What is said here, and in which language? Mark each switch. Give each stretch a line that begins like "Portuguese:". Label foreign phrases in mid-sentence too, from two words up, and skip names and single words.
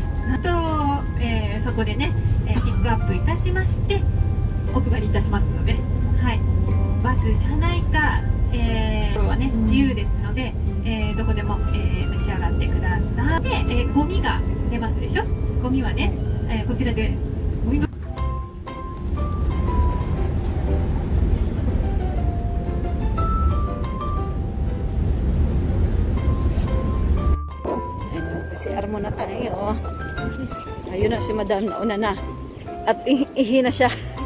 Japanese: あと、そこでね、ピックアップいたしまして、お配りいたしますので、はい。バス、車内か、これはね、自由ですので、どこでも、召し上がってください。で、ゴミが出ますでしょ。ゴミはね、こちらでゴミの
Filipino: CR muna tayo. Ayun na si Madam, nauna na. At ihi na siya.